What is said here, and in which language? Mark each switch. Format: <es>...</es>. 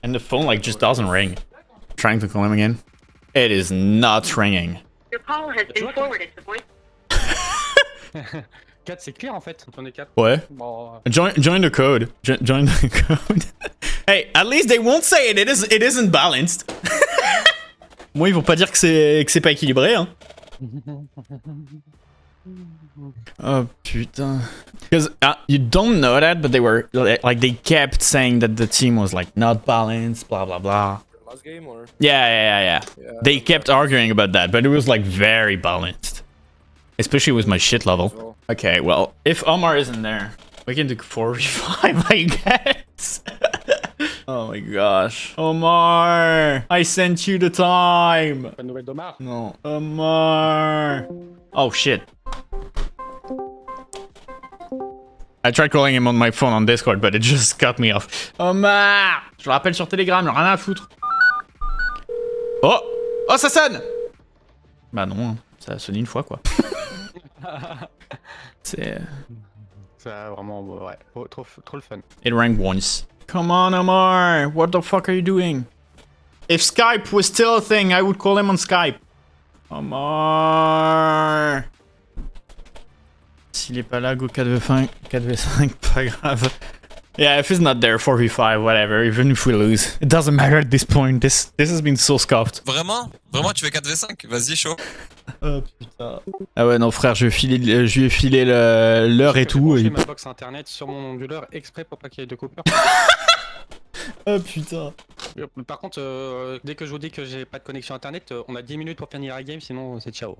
<en>And the phone, like, just doesn't ring. Trying to call him again. It is not ringing. Your call has been forwarded to voice.</en> <fr>4, c'est clair en fait. On est 4. Ouais. Bon,</fr> <en>Join the code. Join the code. Hey, at least they won't say it. It isn't balanced.</en> <fr>Moi, ils vont pas dire que c'est pas équilibré, hein. Oh putain.</fr> <en>Because you don't know that, but they were like they kept saying that the team was like not balanced, blah blah blah. Last game or? Yeah. They kept arguing about that, but it was like very balanced. Especially with my shit level. Okay, well, if Omar isn't there, we can do 4v5, I guess. Oh my gosh. Omar! I sent you the time!</en> <fr>pas de nouvelles d'Omar.</fr> <en>No. Omar! Oh shit. I tried calling him on my phone on Discord, but it just cut me off. Omar!</en> <fr>Je le rappelle sur Telegram, rien à foutre. Oh! Oh, ça sonne! Bah non, hein. Ça a sonné une fois, quoi. C'est... Ça vraiment, ouais, trop le fun.</fr> <en>It rang once. Come on, Omar! What the fuck are you doing? If Skype was still a thing, I would call him on Skype. Omar!</en> <fr>S'il est pas là, go 4v5, pas grave.</fr> <en>Yeah, if he's not there, 4v5, whatever, even if we lose. It doesn't matter at this point, this has been so scuffed.</en> <fr>Vraiment? Vraiment, tu fais 4v5? Vas-y, chaud. Oh putain. Ah ouais, non frère, je lui ai filé l'heure et tout. J'ai ma box internet sur mon onduleur exprès pour pas qu'il y ait de coupure. Oh putain. Par contre, dès que je vous dis que j'ai pas de connexion internet, on a 10 minutes pour finir la game, sinon c'est ciao.</fr>